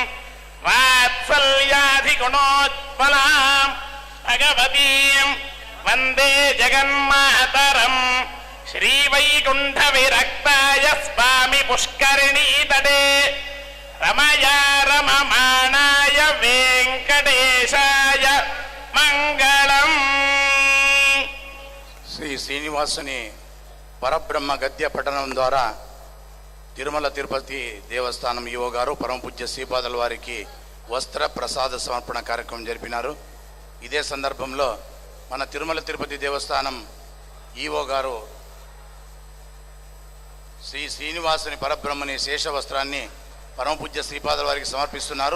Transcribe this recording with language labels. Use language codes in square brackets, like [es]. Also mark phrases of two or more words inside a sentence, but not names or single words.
[sa] वात्सल्याधिगुणोत्पलां भगवतीं वन्दे जगन्मातरं श्रीवैकुण्ठविरक्ताय स्वामि पुष्करिणीतटे रमया रममाणाय वेङ्कटेशाय मङ्गलम्। [te] శ్రీ శ్రీనివాసుని పరబ్రహ్మ గద్య పఠనం ద్వారా తిరుమల తిరుపతి దేవస్థానం ఈవో గారు పరమ పూజ్య శ్రీపాదుల వారికి వస్త్ర ప్రసాద సమర్పణ కార్యక్రమం జరిపినారు. ఇదే సందర్భంలో మన తిరుమల తిరుపతి దేవస్థానం ఈవో గారు శ్రీ శ్రీనివాసుని పరబ్రహ్మని శేష వస్త్రాన్ని పరమ పూజ్య శ్రీపాదుల వారికి సమర్పిస్తున్నారు.